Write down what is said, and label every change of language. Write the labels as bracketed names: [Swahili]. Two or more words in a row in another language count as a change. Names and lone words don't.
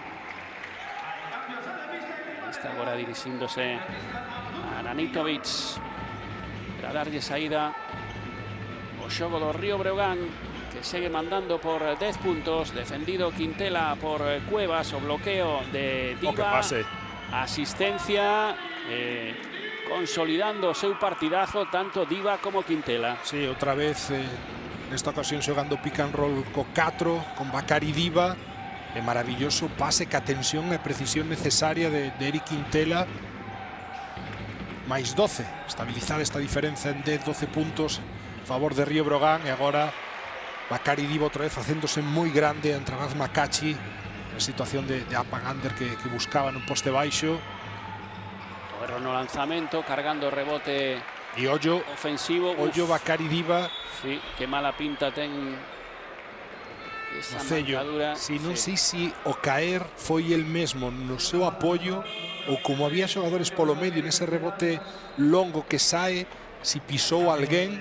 [Galician] Está agora dirixíndose a Aranitovic para darlle saída o xogo do Río Breogán, que segue mandando por 10 puntos, defendido Quintela por Cuevas, o bloqueo de Diva, asistencia, consolidando o seu partidazo tanto Diva como Quintela. Sí, outra vez nesta ocasión xogando [English] pick and roll [Galician] co 4 con Bakary Diva. É maravilloso pase, ca tensión e precisión necesaria de Eric Quintela. Máis 12, estabilizar esta diferenza en 10-12 puntos a favor de Río Breogán, e agora Bakary Diva outra vez facéndose moi grande entre Raz Makachi, en situación de [English] up and under [Galician] que buscaba no poste baixo. O erro no lanzamento, cargando o rebote e ollo ofensivo. Ollo Bakary Diva. Sí, que mala pinta ten esa mancadura. Si non sei se o caer foi el mesmo no seu apoio, ou como había xogadores polo medio nese rebote longo que sae, si pisou alguén.